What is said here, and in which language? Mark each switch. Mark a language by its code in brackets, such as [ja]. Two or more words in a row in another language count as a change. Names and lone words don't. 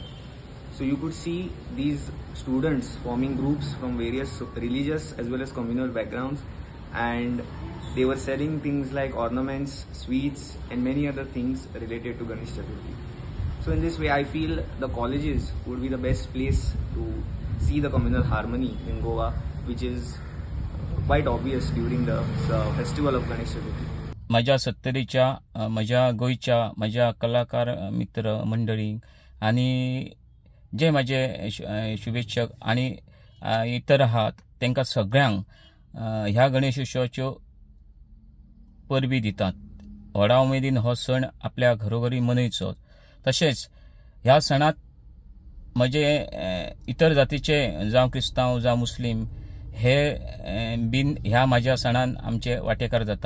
[en] So you could see these students forming groups from various religious as well as communal backgrounds, and they were selling things like ornaments, sweets and many other things related to Ganesh Chaturthi. So in this way I feel the colleges would be the best place to see the communal harmony in Goa, which is quite obvious during the festival of Ganesh Chaturthi. [kok] माझ्या सत्तरीच्या माझ्या गोयच्या माझ्या कलाकार मित्र मंडळी आणि जे माझे शुभेच्छक आणि इतर आहात तांकां सगळ्यांक ह्या गणेश उत्सवाच्यो परबी दितात. व्हडा उमेदीन हो सण आपल्या घरोघरी मनयचो. तशेंच ह्या सणात म्हजे इतर जातीचे जावं क्रिस्तांव जावं मुस्लीम हे बीन ह्या म्हाज्या सणान आमचे वांटेकार जातात.